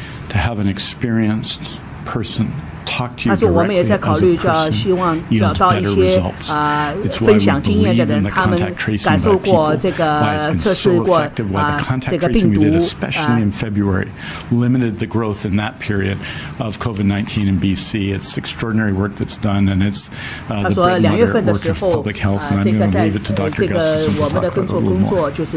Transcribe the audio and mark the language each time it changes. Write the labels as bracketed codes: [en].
[en] To have an experienced person talk to you [zh] 他说我们也在考虑，希望找到一些分享经验的人，他们感受过这个测试过这个病毒 [en] especially in February limited the growth in that period of COVID-19 in BC. It's extraordinary work that's done, and it's the bread and butter work of public health. And I'm going to leave it to Dr. Gustafson to talk about it a little more.